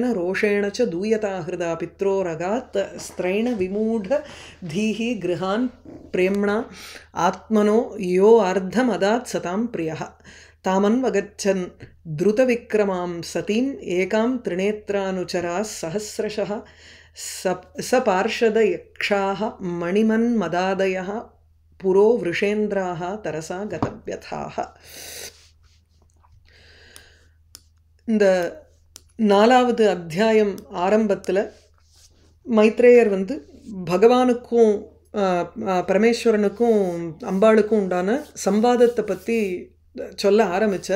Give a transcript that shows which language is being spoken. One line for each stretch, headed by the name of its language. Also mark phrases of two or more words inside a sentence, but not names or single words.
Sanskrit: रोषेण च दूयता हृदा पित्रोरगात् स्त्रैण विमूढ धीः गृहान् प्रेम्णा आत्मनो यो अर्धमदात् सतां प्रियः तामन्वगच्छन् द्रुतविक्रमां सतीम् एकां त्रिनेत्रानुचराः सहस्रशः सपार्षदयक्षाः मणिमन्मदादयः पुरो वृषेन्द्राः तरसा गतव्यथाः।
Tamil: இந்த நாலாவது அத்தியாயம் ஆரம்பத்தில் மைத்ரேயர் பகவானுக்கும் பரமேஸ்வரனுக்கும் அம்பாளுக்கும் உண்டான சம்பாதத்தை பற்றி சொல்ல ஆரம்பித்தார்.